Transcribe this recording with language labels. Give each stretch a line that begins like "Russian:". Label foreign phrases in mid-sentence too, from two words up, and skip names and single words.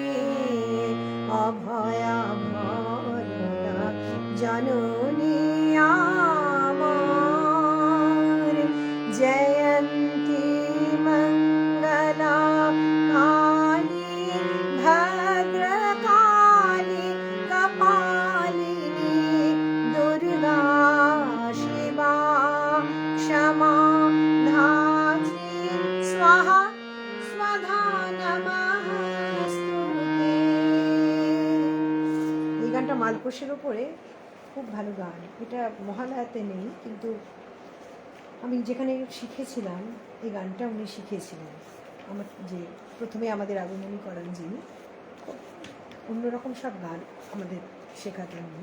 Bangla: অভয়া ভরতা জননী আমার।
Sanskrit: জয়ন্তী মঙ্গলা কালী ভদ্রকালী কপালিনী, দুর্গা শিবা क्षमा धात्री स्वाहा स्वधा नमस्तुते।
Bangla: এই গানটা মালকোষের ওপরে, খুব ভালো গান। এটা মহালয়াতে নেই, কিন্তু আমি যেখানে শিখেছিলাম এই গানটা উনি শিখিয়েছিলেন। আমার যে প্রথমে আমাদের আগমনী করান যিনি, খুব অন্যরকম সব গান আমাদের শেখাতেন উনি।